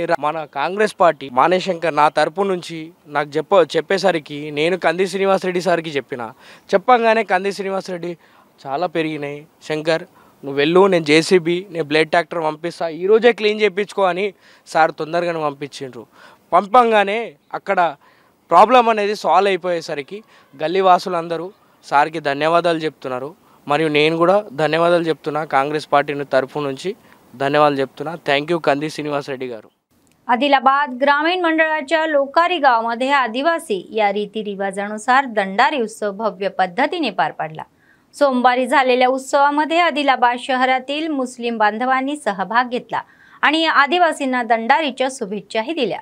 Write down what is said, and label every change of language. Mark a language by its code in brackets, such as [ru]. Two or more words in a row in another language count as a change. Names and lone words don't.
[te] మన కాంగ్రెస్ పార్టీ మానేశంకర్ నా తరపు నుంచి నాకు చెప్పేసరికి నేను కంది శ్రీనివాసరెడ్డి సార్కి చెప్పంగానే కంది శ్రీనివాసరెడ్డి చాలా పెరిగినాయి, శంకర్ నువ్వు వెళ్ళు, నేను JCB, నేను [en] blade tractor [te] పంపిస్తా, ఈరోజే క్లీన్ చేయించుకో అని సార్ తొందరగానే పంపించిండ్రు. పంపంగానే అక్కడ ప్రాబ్లం అనేది సాల్వ్ అయిపోయేసరికి గల్లీ వాసులందరూ సార్కి ధన్యవాదాలు చెప్తున్నారు. మరియు నేను కూడా ధన్యవాదాలు చెప్తున్నా, కాంగ్రెస్ పార్టీ తరఫు నుంచి ధన్యవాదాలు చెప్తున్నా. [en] thank you [te] కంది శ్రీనివాస్ రెడ్డి గారు. [mr] आदिलाबाद ग्रामीण मंडळाच्या लोकारी गावामध्ये आदिवासी या रीतिरिवाजानुसार दंडारी उत्सव भव्य पद्धतीने पार पडला. सोमवारी झालेल्या उत्सवामध्ये आदिलाबाद शहरातील मुस्लिम बांधवांनी सहभाग घेतला आणि आदिवासींना दंडारीच्या शुभेच्छाही दिल्या.